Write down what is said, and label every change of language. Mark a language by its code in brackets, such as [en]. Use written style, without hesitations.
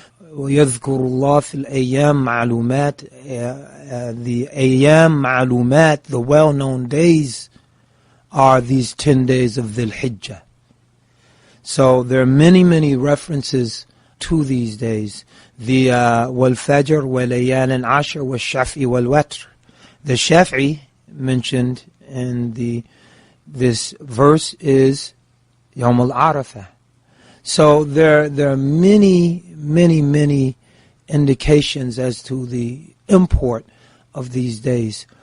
[ar] وَيَذْكُرُ اللَّهُ فِي الْأَيَّامِ مَعْلُومَاتِ. [en] The ayyam ma'lumat, the well-known days, are these 10 days of Dhul Hijjah. So there are many, many references to these days. [ar] The وَالْفَجْرِ وَلَيَالٍ عَشْرٍ وَالشَّفْعِ وَالْوَتْرِ. [en] The Shafi'i mentioned in this verse is Yawm al-Arafah. So there are many, many, many indications as to the import of these days.